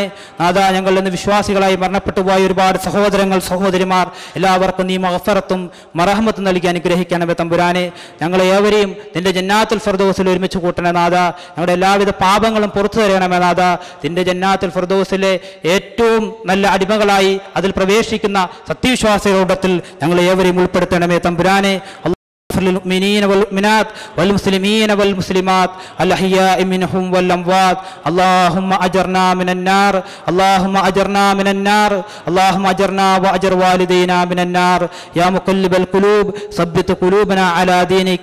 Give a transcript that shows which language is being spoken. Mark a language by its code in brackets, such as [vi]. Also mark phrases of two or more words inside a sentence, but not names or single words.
[ml] നാദാ, ഞങ്ങളിൽ നിന്ന് വിശ്വാസികളായി മരണപ്പെട്ടു പോയ ഒരുപാട് സഹോദരങ്ങൾ സഹോദരിമാർ എല്ലാവർക്കും നീ മഗ്ഫിറത്തും മർഹമത്തും നൽകി അനുഗ്രഹിക്കണമേ തമ്പുരാനെ. ഞങ്ങളെ ഏവരെയും നിന്റെ ജന്നാത്തുൽ ഫിർദൗസിൽ ഒരുമിച്ച് കൂട്ടണേ നാഥ. ഞങ്ങളുടെ എല്ലാവിധ പാപങ്ങളും പുറത്തു തരണമേ നാഥ. നിന്റെ ജന്നാത്തുൽ ഫിർദൗസിലെ ഏറ്റവും നല്ല അടിമകളായി അതിൽ പ്രവേശിക്കുന്ന സത്യവിശ്വാസികളുടെ കൂട്ടത്തിൽ ഞങ്ങളെ ഏവരെയും ഉൾപ്പെടുത്തണമേ തമ്പുരാനെ. [ar] للمؤمنين والمؤمنات والمسلمين والمسلمات الأحياء منهم والأموات. اللهم أجرنا من النار، اللهم أجرنا من النار، اللهم أجرنا وأجر والدينا من النار. يا مقلب القلوب ثبت قلوبنا على دينك.